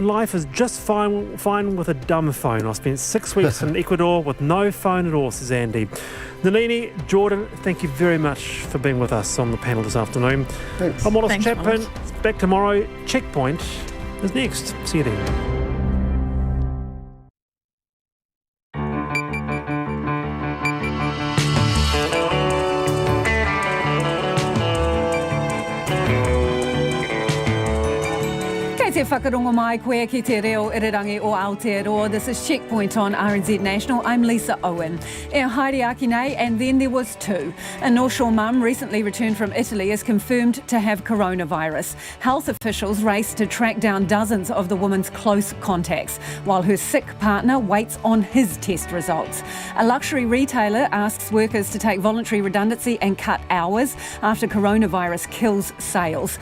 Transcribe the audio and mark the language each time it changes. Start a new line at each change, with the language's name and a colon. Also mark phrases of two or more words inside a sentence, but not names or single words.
English: Life is just fine with a dumb phone. I spent 6 weeks in Ecuador with no phone at all, says Andy. Nalini, Jordan, thank you very much for being with us on the panel this afternoon. Thanks. I'm Wallace Chapman. Wallace. Back tomorrow. Checkpoint is next. See you then.
Māori: Te whakarongo mai koe ki te reo irirangi o Aotearoa.
English: This is Checkpoint on RNZ National. I'm Lisa Owen.
Māori: E haere aki nei,
English: and then there was two. A North Shore mum recently returned from Italy is confirmed to have coronavirus. Health officials race to track down dozens of the woman's close contacts, while her sick partner waits on his test results. A luxury retailer asks workers to take voluntary redundancy and cut hours after coronavirus kills sales.